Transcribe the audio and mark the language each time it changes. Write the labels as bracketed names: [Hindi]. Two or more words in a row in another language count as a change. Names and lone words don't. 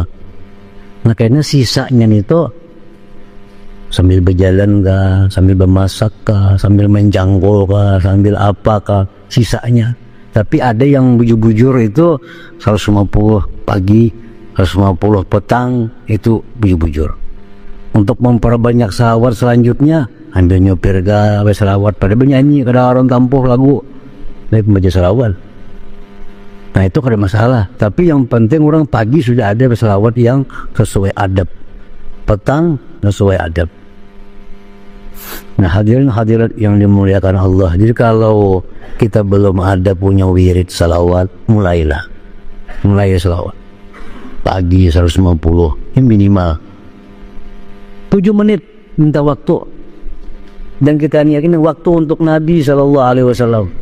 [Indonesian] Nah kayaknya sisanya itu sambil berjalan kah, sambil bermasak kah, sambil main jangkol kah, sambil apa kah, sisanya. Tapi ada yang bujur-bujur itu 150 pagi, 150 petang, itu bujur-bujur. Untuk memperbanyak salawat selanjutnya, ambil nyopir kah, salawat pada bernyanyi, kada orang tampuh lagu, dari pembaca salawat. Nah itu kada masalah, tapi yang penting orang pagi sudah ada berselawat yang sesuai adab, petang sesuai adab. Nah hadirin hadirat yang dimuliakan Allah, jadi kalau kita belum ada punya wirid salawat, mulai salawat pagi 150, ini minimal 7 menit minta waktu, dan kita yakin waktu untuk Nabi SAW.